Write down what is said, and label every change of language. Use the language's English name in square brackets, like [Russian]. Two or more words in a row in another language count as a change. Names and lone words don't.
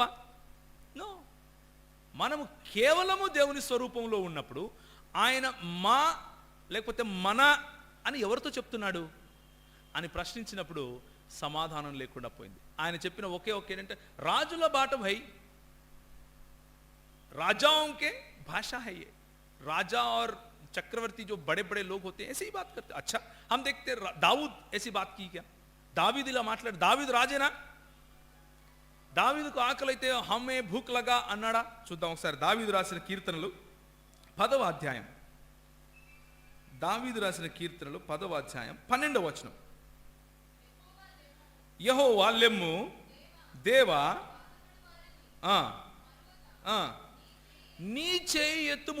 [Telugu] నో. మనము కేవలము దేవుని స్వరూపంలో ఉన్నప్పుడు ఆయన మా లేకపోతే మన అని ఎవరితో చెప్తున్నాడు అని ప్రశ్నించినప్పుడు సమాధానం లేకుండా పోయింది. ఆయన చెప్పిన ఒకే ఏంటంటే రాజుల బాట భై, [Hindi] राजाओं के भाषा है ये. राजा और चक्रवर्ती जो बड़े बड़े लोग होते हैं ऐसे ही बात करते. अच्छा हम देखते दाऊद ऐसी बात की क्या? [Telugu] दावीद ఇలా మాట్లాడు. దావీదు రాజేనా? దావీదుకు ఆకలి అయితే [Hindi] हमें भूख लगा [Telugu] అన్నాడా? చూద్దాం ఒకసారి. దావీదు రాసిన కీర్తనలు 10వ అధ్యాయం. దావీదు రాసిన కీర్తనలు 10వ అధ్యాయం 12వ వచనం. యెహోవా లెమ్ము దేవా నీ చేయి ఎత్తుము.